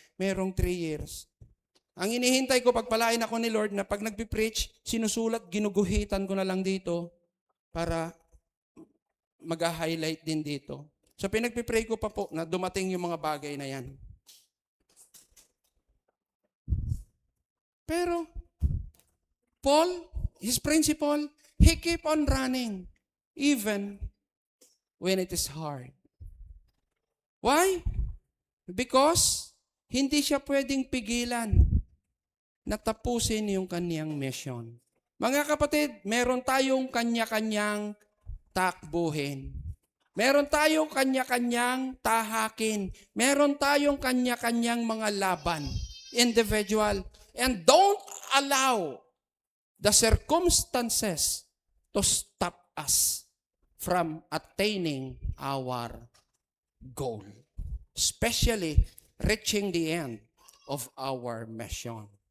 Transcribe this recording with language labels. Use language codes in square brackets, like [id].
[tl] Merong 3 years. Ang inihintay ko, pagpalain ako ni Lord, na pag nagpipreach, sinusulat, ginuguhitan ko na lang dito para mag-highlight din dito. So pinagpipray ko pa po na dumating yung mga bagay na yan. [en] Pero, Paul, his principle, he keep on running even when it is hard. Why? Because [tl] hindi siya pwedeng pigilan na tapusin yung kanyang mission. Mga kapatid, meron tayong kanya-kanyang takbuhin. Meron tayong kanya-kanyang tahakin. Meron tayong kanya-kanyang mga laban. [en] Individual. And don't allow the circumstances to stop us from attaining our goal. Especially reaching the end of our mission.